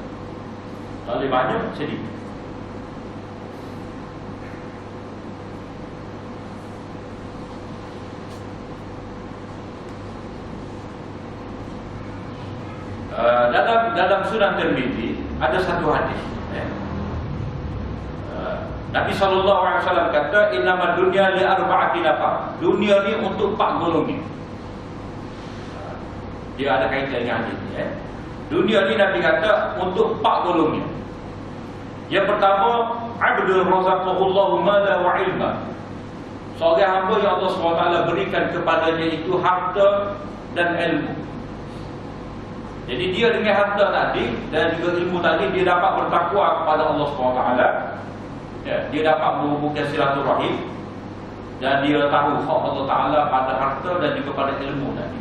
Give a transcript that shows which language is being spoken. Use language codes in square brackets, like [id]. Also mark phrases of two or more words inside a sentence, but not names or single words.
[ms] Tak boleh banyak, sedikit. Dalam Sunan Tirmizi ada satu hadis. Nabi SAW kata, [ar] "إنما الدنيا لأربعة نفر." [ms] Dunia ni untuk 4 golongan. Dia ada kaitan dengan hadis ni. Dunia ni Nabi kata untuk 4 golongan. Yang pertama, [ar] عبد رزقه الله مالا وعلما. [ms] Seorang hamba yang Allah SWT berikan kepadanya itu harta dan ilmu. Jadi dia dengan harta tadi dan juga ilmu tadi, dia dapat bertakwa kepada Allah SWT. Dia dapat menghubungkan silaturahim dan dia tahu hak Allah Ta'ala pada harta dan juga pada ilmu tadi.